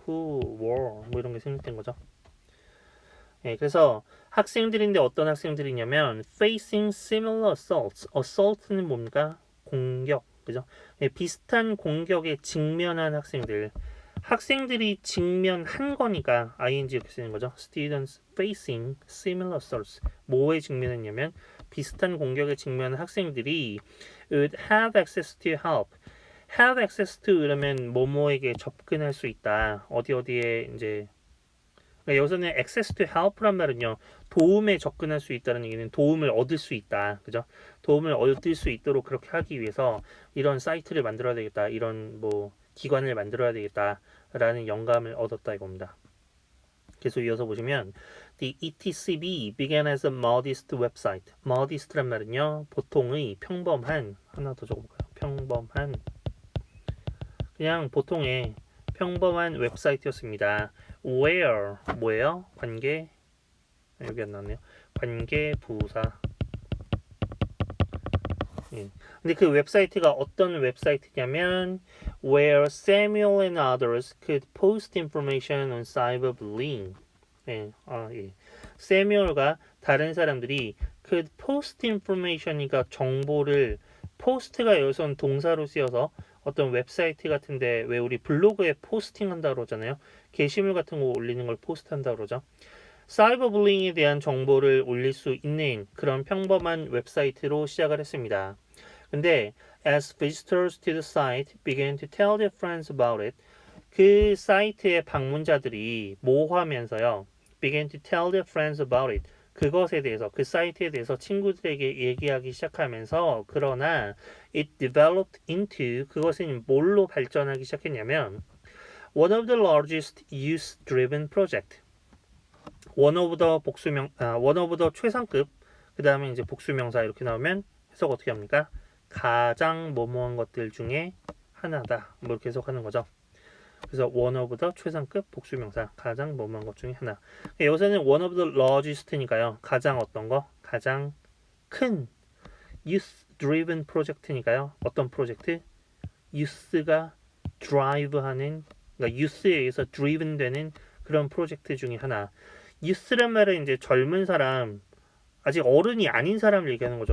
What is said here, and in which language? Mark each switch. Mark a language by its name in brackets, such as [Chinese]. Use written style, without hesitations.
[English] Who, were [Korean] 뭐 이런 게 생략된 거죠. 그래서 학생들인데 어떤 학생들이냐면 [English] facing similar assaults. [Korean] assault는 뭡니까? 공격, 그죠? 비슷한 공격에 직면한 학생들. 학생들이 직면한 거니까 ing 이렇게 쓰는 거죠. [English] Students facing similar assaults. [Korean] 뭐에 직면했냐면 비슷한 공격에 직면한 학생들이 [English] would have access to help. have access to [Korean] 이러면 뭐뭐에게 접근할 수 있다. 어디에 이제 그러니까 여기서는 [English] access to help [Korean] 란 말은요. 도움에 접근할 수 있다는 얘기는 도움을 얻을 수 있다. 그죠? 도움을 얻을 수 있도록 그렇게 하기 위해서 이런 사이트를 만들어야 되겠다. 이런 뭐 기관을 만들어야 되겠다라는 영감을 얻었다 이겁니다. [English] 계속 이어서 보시면 The ETCB began as a modest website. [Korean] modest란 말은요. 보통의 평범한 하나 더 적어볼까요? 평범한 그냥 보통의 평범한 웹사이트였습니다. Where 뭐예요? 관계 여기 안 나왔네요. 관계 부사. 근데 그 웹사이트가 어떤 웹사이트냐면 [English] Where Samuel and others could post information on cyberbullying. [Korean] Samuel과 다른 사람들이 [English] could post information [Korean] 이니까 정보를 post가 여기서는 동사로 쓰여서 어떤 웹사이트 같은데 왜 우리 블로그에 포스팅 한다고 그러잖아요. 게시물 같은 거 올리는 걸 포스트 한다고 그러죠. 사이버블링에 대한 정보를 올릴 수 있는 그런 평범한 웹사이트로 시작을 했습니다. [English] 근데 as visitors to the site began to tell their friends about it, [Korean] 그 사이트의 방문자들이 뭐 하면서요? [English] began to tell their friends about it. [Korean] 그것에 대해서 그 사이트에 대해서 친구들에게 얘기하기 시작하면서 그러나 [English] it developed into [Korean] 그것은 뭘로 발전하기 시작했냐면 [English] one of the largest youth-driven project. [Korean] one of the 최상급 그 다음에 이제 복수명사 이렇게 나오면 해석 어떻게 합니까? 가장 뭐뭐한 것들 중에 하나다. 뭐 이렇게 해석하는 거죠. 그래서 one of the 최상급 복수명사 가장 뭐뭐한 것 중에 하나. 여기서는 one of the largest니까요. 가장 어떤 거? 가장 큰 youth driven 프로젝트니까요. 어떤 프로젝트? youth가 drive하는 그러니까 youth에 의해서 driven 되는 그런 프로젝트 중에 하나. youth란 말은 이제 젊은 사람 아직 어른이 아닌 사람을 얘기하는 거죠.